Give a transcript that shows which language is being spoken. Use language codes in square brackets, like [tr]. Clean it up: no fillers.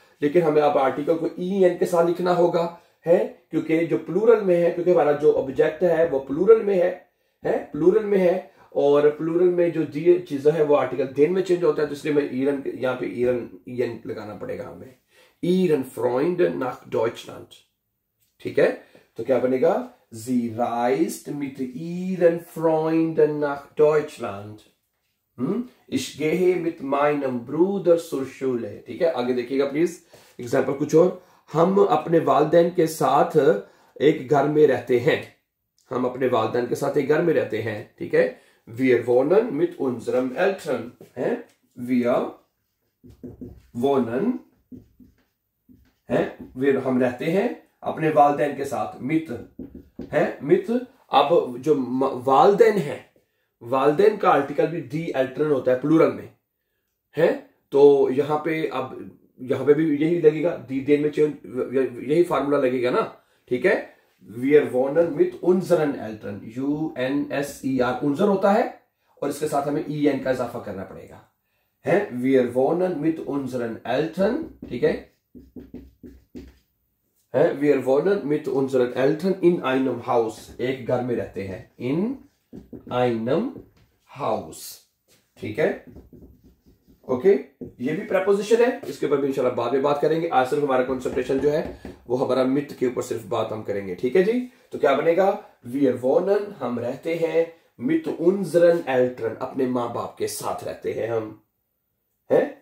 [hi] लेकिन हमें अब आर्टिकल को ई एन के साथ लिखना होगा, है, क्योंकि जो प्लूरल में है, क्योंकि हमारा जो ऑब्जेक्ट है वो प्लूरल में है, प्लूरल में है। और प्लूरल में जो दी चीजें है वो आर्टिकल देन में चेंज होता है, तो इसलिए मैं ईरन, यहाँ पे ईरन ईएन लगाना पड़ेगा हमें। [de] ईरन फ्रॉइंडन नाख डॉइचलैंड। [hi] ठीक है, तो क्या बनेगा, [de] Sie reist mit ihren Freunden nach Deutschland. Ich gehe mit meinem Bruder zur Schule. [hi] ठीक है, आगे देखिएगा प्लीज। एग्जाम्पल कुछ और, हम अपने वालिदैन के साथ एक घर में रहते हैं। हम अपने वालिदैन के साथ एक घर में रहते हैं। ठीक है, [de] wir wohnen mit unserem Eltern, [hi] है, [de] wir wohnen, [hi] है, wir हम रहते हैं अपने वालिदैन के साथ, मित है, मित। अब जो वालिदैन है, वालिदैन का आर्टिकल भी दी एल्टरन होता है प्लूरल में, है। तो यहां पे अब यहां पे भी यही लगेगा, दी देन में चेंज, यही फार्मूला लगेगा ना। ठीक है, [de] wir wohnen mit unseren Eltern, [hi] UNSER, उनजर होता है और इसके साथ हमें EN का इजाफा करना पड़ेगा, है, wir wohnen mit unseren Eltern। [de] ठीक है, wir wohnen mit unseren Eltern in einem Haus, [hi] एक घर में रहते हैं, [de] in einem Haus। [hi] ठीक है, ओके, ये भी प्रेपोजिशन है, इसके ऊपर भी इंशाल्लाह बाद में बात करेंगे। आज सिर्फ हमारा कंसंट्रेशन जो है वो हमारा मित के ऊपर सिर्फ बात हम करेंगे। ठीक है जी, तो क्या बनेगा, [de] wir wohnen, [hi] हम रहते हैं, [de] mit unseren Eltern, [hi] अपने माँ बाप के साथ रहते हैं हम, है।